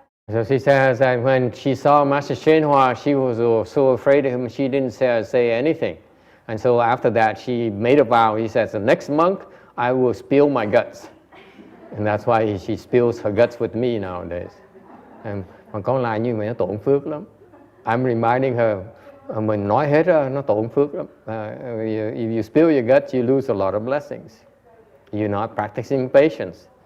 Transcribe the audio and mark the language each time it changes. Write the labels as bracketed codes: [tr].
[en] So she says that when she saw Master Shenhua, she was so afraid of him, she didn't say anything. And so after that, she made a vow. He says, the next month, I will spill my guts. And that's why she spills her guts with me nowadays. [vi] Mà con lại như vậy nó tổn phước lắm. [en] I'm reminding her, [vi] mình nói hết ra, nó tổn phước lắm. [en] If you spill your guts, you lose a lot of blessings. You're not practicing patience.